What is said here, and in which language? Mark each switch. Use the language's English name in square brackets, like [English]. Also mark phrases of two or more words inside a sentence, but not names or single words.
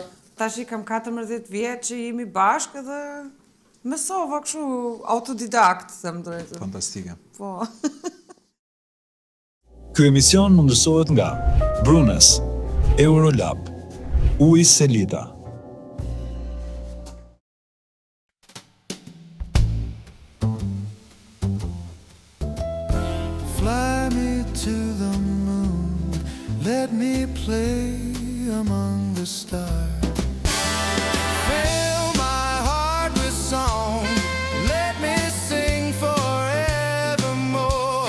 [Albanian] Tash i kam 14 vjetë që jemi bashkë dhe mësova kështu autodidakt, them drejtën. Fantastike. Po. Ky emision mundësohet nga Brunes, Eurolab, Uji Selita. [English] Fly me to the moon, let me play among the stars. Fill my heart with song, let me sing forevermore.